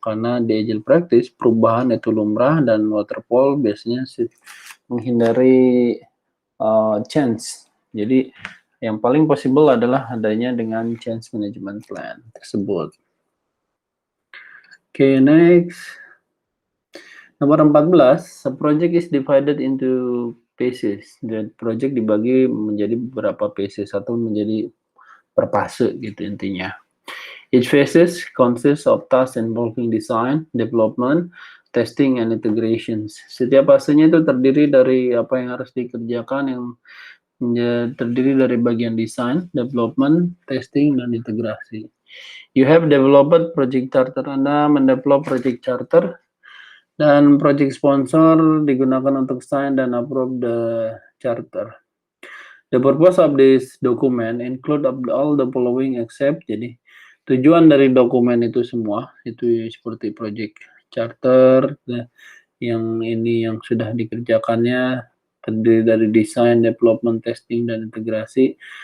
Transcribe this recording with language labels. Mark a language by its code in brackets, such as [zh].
[id] Karena di agile practice perubahan itu lumrah, dan waterfall biasanya menghindari change. Jadi yang paling possible adalah adanya dengan change management plan tersebut. [en] Okay, next. Nomor 14, a project is divided into phases. [id] Dan project dibagi menjadi beberapa phases atau menjadi per fase gitu intinya. [en] Each phases consists of tasks involving design, development, testing, and integrations. [id] Setiap fasenya itu terdiri dari apa yang harus dikerjakan, yang terdiri dari bagian design, development, testing, dan integrasi. [en] You have developed project charter. [id] Anda mendevelop project charter, dan project sponsor digunakan untuk sign dan [en] approve the charter. The purpose of this document include all the following except. [id] Jadi tujuan dari dokumen itu semua itu seperti project charter, yang ini yang sudah dikerjakannya terdiri dari desain, development, testing, dan integrasi.